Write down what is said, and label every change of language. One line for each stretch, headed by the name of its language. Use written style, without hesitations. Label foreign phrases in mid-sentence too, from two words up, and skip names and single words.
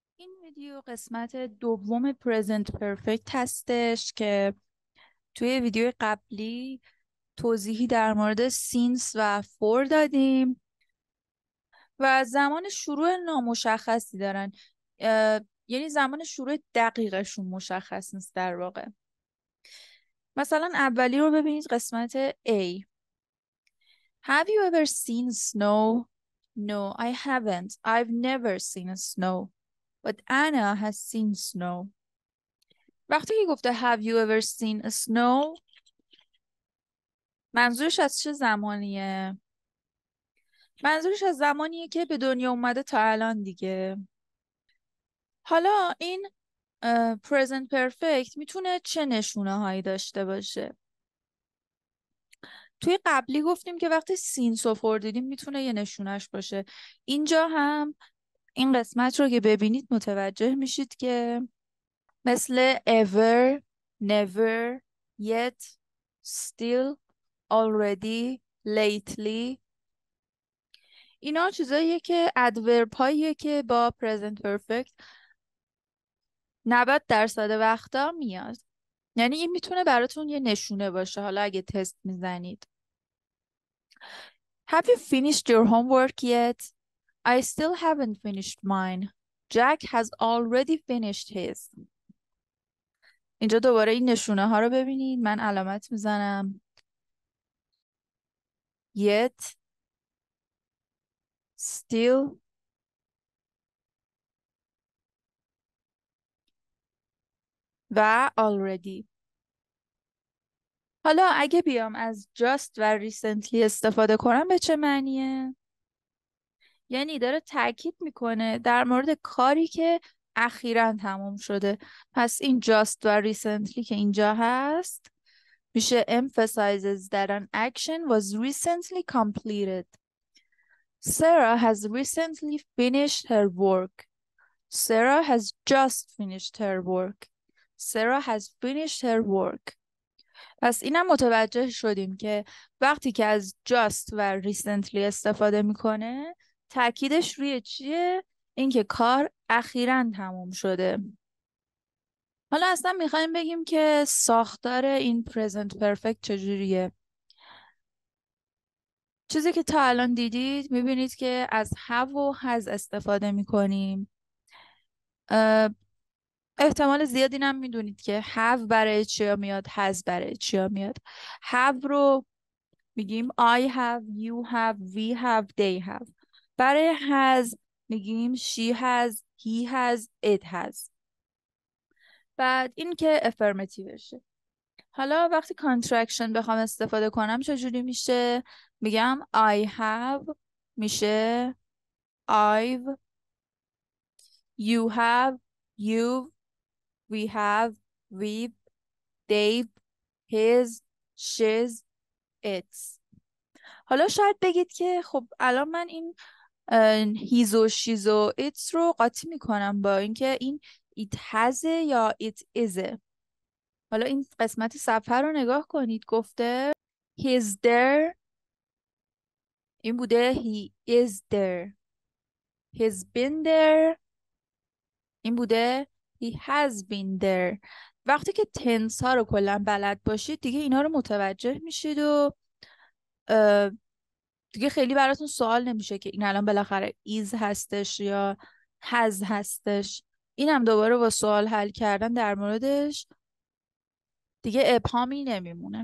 Persian: این ویدیو قسمت دوم پرزنت پرفکت هستش که توی ویدیو قبلی توضیحی در مورد سینس و فور دادیم و زمان شروع نامشخصی دارن. یعنی زمان شروع دقیقشون مشخص نیست در واقع. مثلا اولی رو ببینید، قسمت A.
English: Have you ever seen snow? No, I haven't. I've never seen snow. But Anna has seen snow.
Persian: وقتی که گفته
English: have you ever seen snow،
Persian: منظورش از چه زمانیه؟ منظورش از زمانیه که به دنیا اومده تا الان دیگه. حالا این
English: present perfect
Persian: میتونه چه نشونه هایی داشته باشه؟ توی قبلی گفتیم که وقتی سینس رو فور دیدیم میتونه یه نشونش باشه. اینجا هم این قسمت رو که ببینید متوجه میشید که مثل
English: ever, never, yet, still, already, lately،
Persian: اینا چیزاییه که ادورب هاییه که با
English: present perfect
Persian: 90% وقتا میاد. یعنی این میتونه براتون یه نشونه باشه حالا اگه تست میزنید.
English: Have you finished your homework yet? I still haven't finished mine. Jack has already finished his.
Persian: اینجا دوباره این نشونه ها رو ببینید. من علامت میزنم
English: yet, still
Persian: و already. حالا اگه بیام از just و recently استفاده کنم به چه معنیه؟ یعنی داره تاکید میکنه در مورد کاری که اخیراً تموم شده. پس این just و recently که اینجا هست میشه
English: emphasizes that an action was recently completed. Sarah has recently finished her work. Sarah has just finished her work. Sarah has finished her work.
Persian: پس اینم متوجه شدیم که وقتی که از just و recently استفاده میکنه تاکیدش روی چیه؟ اینکه کار اخیراً تموم شده. حالا اصلا میخوایم بگیم که ساختار این
English: present perfect
Persian: چجوریه. چیزی که تا الان دیدید میبینید که از have و has استفاده میکنیم. احتمال زیادی هم میدونید که have برای چیا میاد، has برای چیا میاد.
English: have
Persian: رو میگیم
English: I have, you have, we have, they have.
Persian: برای has میگیم
English: she has, he has, it has.
Persian: بعد این که affirmativeشه. حالا وقتی contraction بخوام استفاده کنم چجوری میشه؟
English: میگم I have میشه I've, you have, you've, we have, we've, they've, his, she's, it's.
Persian: حالا شاید بگید که خب الان من این هیز و شیز و ایتس رو قاطی میکنم با اینکه این ایت هزه یا ایت ایزه. حالا این قسمت صفحه رو نگاه کنید.
English: گفته he's there،
Persian: این بوده
English: he is there. he's been there،
Persian: این بوده
English: he has been there.
Persian: وقتی که تنس ها رو کلا بلد باشید دیگه اینا رو متوجه میشید و دیگه خیلی براتون سوال نمیشه که این الان بالاخره is هستش یا has هستش. اینم دوباره با سوال حل کردن در موردش دیگه ابهامی نمیمونه.